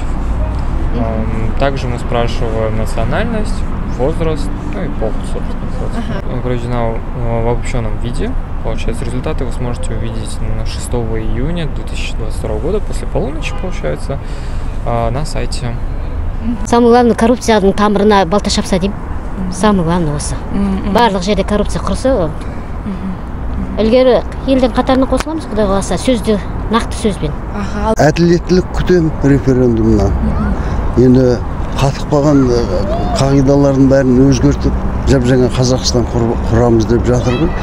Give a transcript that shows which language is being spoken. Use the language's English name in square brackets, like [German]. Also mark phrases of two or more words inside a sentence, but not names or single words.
[Russian] Также мы спрашиваем национальность, возраст, ну и пол, собственно. Проведена в обобщенном виде. Получается, результаты вы сможете увидеть на 6 июня 2022 года, после полуночи, получается, на сайте. Самое главное, [Kazakh] коррупцияның тамырына балта шапса дейм. [Russian] Самое главное осы. [Kazakh] Барлық жерде коррупция құрса, ілгері елдің қатарына қосыламыз, Құдай қаласа, сөзді, нақты сөзбен. Әділеттілік күтем референдумнан. Енді қатық қалған қағидалардың бәрін өзгертіп, жаңа Қазақстан құрамыз деп жатыр ғой.